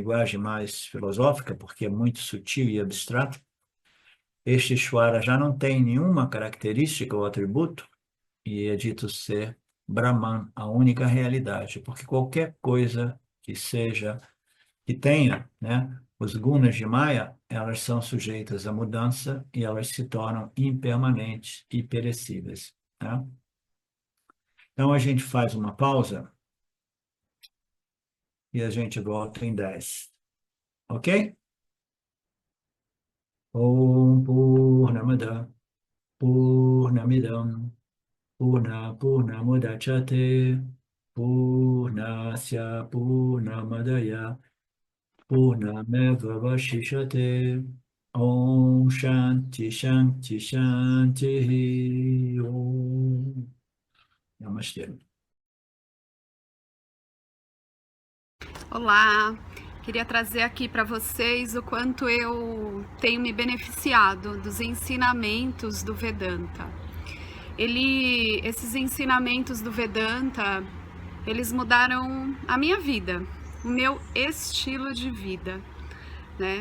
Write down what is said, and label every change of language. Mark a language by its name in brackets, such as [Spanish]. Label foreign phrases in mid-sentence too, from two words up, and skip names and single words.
[Portuguese] linguagem mais filosófica, porque é muito sutil e abstrato, este Ishvara já não tem nenhuma característica ou atributo e é dito ser Brahman, a única realidade, porque qualquer coisa que seja, que tenha, né, os gunas de Maya, elas são sujeitas à mudança e elas se tornam impermanentes e perecíveis, né? Então a gente faz uma pausa e a gente volta em 10, ok? [Sanskrit] Om Purnamada Purnamidam Purnamudachyate Purnasya Purnamadaya Purnameva Vashishate Om Shanti Shanti Shanti Om Namastê. [Portuguese] Olá, queria trazer aqui para vocês o quanto eu tenho me beneficiado dos ensinamentos do Vedanta. Esses ensinamentos do Vedanta, eles mudaram a minha vida, o meu estilo de vida, né?